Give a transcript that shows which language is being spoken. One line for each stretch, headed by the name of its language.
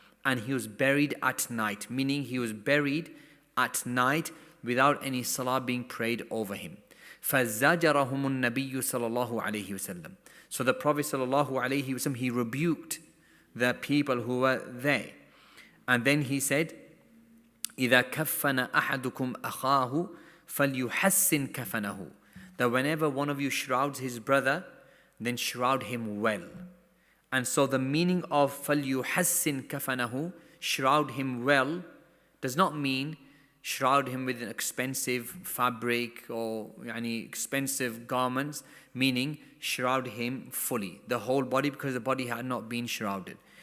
English: And he was buried at night, meaning he was buried at night without any salah being prayed over him.
Arabic: فَزَجَرَهُمُ النَّبِيُّ صَلَى اللَّهُ عَلَيْهِ وسلم.
English: So the Prophet sallallahu alaihi wasallam, he rebuked the people who were there. And then he said,
Arabic: إِذَا كَفَّنَ أَحَدُكُمْ أَخَاهُ فَلْيُحَسِّنْ كَفَنَهُ.
English: That whenever one of you shrouds his brother, then shroud him well. And so the meaning of
Arabic: فَلْيُحَسِّنْ كَفَنَهُ,
English: shroud him well, does not mean shroud him with an expensive fabric or expensive garments, meaning shroud him fully, the whole body, because the body had not been shrouded.